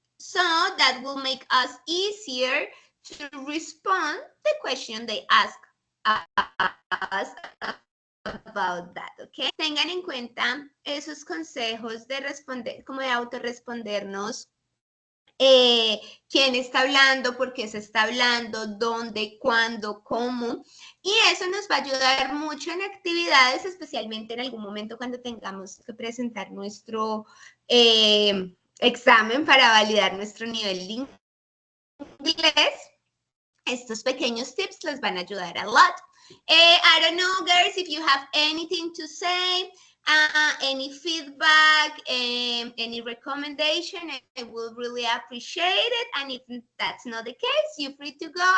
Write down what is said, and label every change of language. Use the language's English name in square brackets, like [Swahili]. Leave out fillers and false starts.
[English] So that will make us easier to respond the question they ask us about that, ¿ok? [Spanish] Tengan en cuenta esos consejos de responder, como de autorrespondernos. Quién está hablando, por qué se está hablando, dónde, cuándo, cómo. Y eso nos va a ayudar mucho en actividades, especialmente en algún momento cuando tengamos que presentar nuestro examen para validar nuestro nivel de inglés. Estos pequeños tips les van a ayudar [English] a lot. I don't know, girls, if you have anything to say. Any feedback, any recommendation, I will really appreciate it. And if that's not the case, you're free to go.